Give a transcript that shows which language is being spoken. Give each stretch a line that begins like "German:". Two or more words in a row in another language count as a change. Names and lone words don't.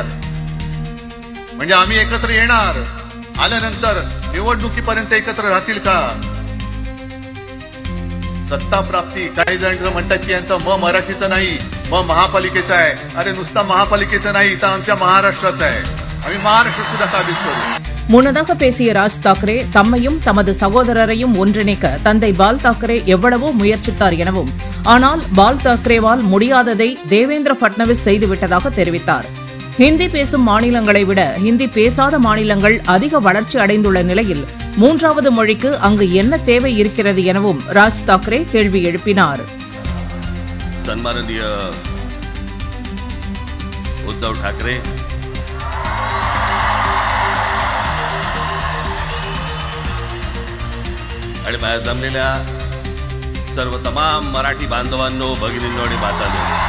Marathi: म्हणजे आम्ही एकत्र येणार, आल्यानंतर निवडणुकीपर्यंत एकत्र राहतील का? सत्ता प्राप्ती, काही जण म्हणतात की यांचा म मराठीचा नाही, म महापालिकेचा आहे. अरे नुसता महापालिकेचा नाही, तर आमच्या महाराष्ट्राचा आहे. आम्ही महाराष्ट्र सुद्धा काबीज करू.
Tamil: முன்னதாக பேசிய ராஜ் தாக்கரே தம்மையும் தமது சகோதரரையும் ஒன்றிணைக்க தந்தை பால் தாக்கரே எவ்வளவோ முயற்சித்தார் எனவும், ஆனால் பால் தாக்கரேவால் முடியாததை தேவேந்திர பட்னவிஸ் செய்துவிட்டதாக தெரிவித்தார். ஹிந்தி பேசும் மாநிலங்களை விட ஹிந்தி பேசாத மாநிலங்கள் அதிக வளர்ச்சி அடைந்துள்ள நிலையில் 3வது மொழிக்கு அங்கு என்ன தேவை இருக்கிறது எனவும் ராஜ் தாக்கரே கேள்வி எழுப்பினார்.
Marathi: सन्माननीय उद्धव ठाकरे, आणि माझ्या जमलेल्या सर्व तमाम मराठी बांधवांनो, भगिनींनो आणि मातांनो,